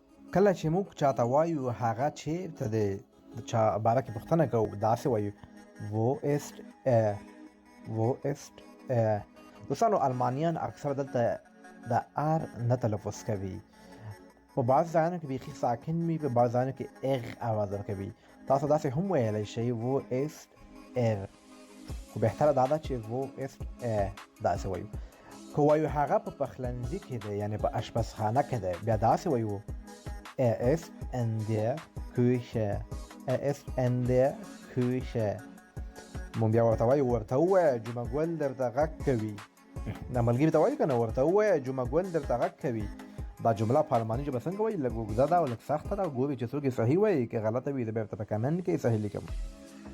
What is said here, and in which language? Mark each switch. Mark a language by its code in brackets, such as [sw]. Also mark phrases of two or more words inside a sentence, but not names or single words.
[ps] کله چې موږ چاته وایو هغه چیرته دی د چا باره کې پوښتنه کوو داسې وایو [de] wo ist er wo ist er. [ps] دوستانو المانیان اکثر دلته د ار نه تلفظ کوي، په بعض ځایونو کې بیخي ساکن وي، په بعض ځایونو کې اغ اواز ورکوي. تاسو داسې هم ویلی شئ [de] wo ist er، [ps] خو بهتره دا ده چې [de] wo ist er [ps] داسې وایو. که وایو هغه په پخلنځي کې دی یعنې په اشپزخانه کې دی، بیا داسې وایو [de] Er ist in der Küche. Er ist in der Küche. [ps] مونږ بیا ورته وایو ورته ووایه جمعه ګل درته غږ کوي. دا ملګري ته وایو که نه ورته ووایه جمعه ګل درته غږ کوي. دا جمله په الماني ژبه څنګه وایي؟ لږ اوږده ده او لږ سخته ده. ګورئ چې څوک یې صحیح وایي که غلطه وي زه بیا ورته په کمنټ کې صحیح لیکم.